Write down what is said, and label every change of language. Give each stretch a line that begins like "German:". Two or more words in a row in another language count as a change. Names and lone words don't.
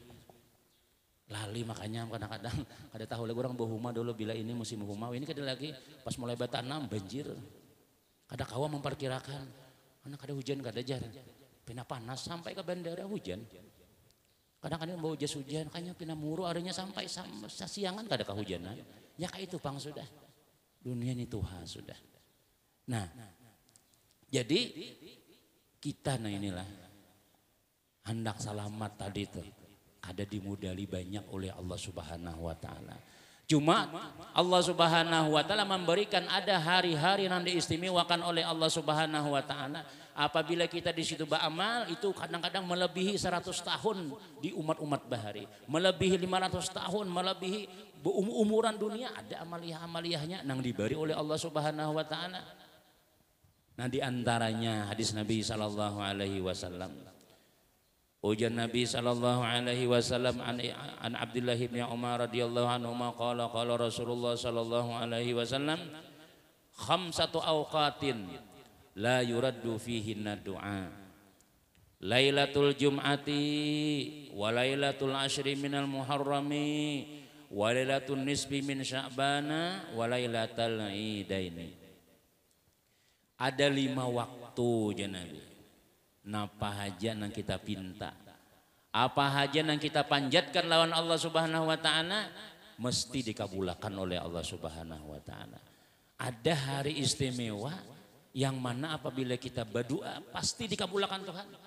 Banjar: makanya kadang-kadang ada tahu lagi orang bahuma dulu bila ini musim huma ini kada lagi pas mulai batanam banjir kada kawa memperkirakan anak kada hujan kada jar pina panas sampai ke bandara hujan kadang-kadang bawa jas hujan kayaknya pina muru harinya sampai siangan kada kehujanan ya kayak itu pang sudah dunia ini Tuhan sudah. Nah, jadi kita nah inilah hendak selamat tadi tuh ada dimudali banyak oleh Allah
Arabic: سبحانه وتعالى.
Indonesian: Cuma Allah
Arabic: سبحانه وتعالى
Indonesian: memberikan ada hari-hari yang diistimewakan oleh Allah
Arabic: سبحانه وتعالى.
Indonesian: Apabila kita di situ beramal itu kadang-kadang melebihi 100 tahun di umat-umat bahari, melebihi 500 tahun, melebihi umuran dunia, ada amaliyah-amaliyahnya yang diberi oleh Allah
Arabic: سبحانه وتعالى.
Indonesian: Nah, di antaranya hadis Nabi
Arabic: صلى الله عليه وسلم. Ujar نبي صلى الله عليه وسلم عن عبد الله بن عمر رضي الله عنه قال قال رسول الله صلى الله عليه وسلم خمسة أوقات لا يرد فيهن الدعاء. ليلة الجمعة وليلة العشر من المحرم وليلة النصف من شعبان وليلة العيدين.
Indonesian: Ada 5 waktu ya Nabi.
Banjar: Napa haja nang kita pinta, apa haja nang kita panjatkan lawan Allah
Arabic: سبحانه وتعالى
Banjar: mesti dikabulkan oleh Allah
Arabic: سبحانه وتعالى.
Indonesian: Ada hari istimewa yang mana apabila kita berdoa pasti dikabulkan Tuhan.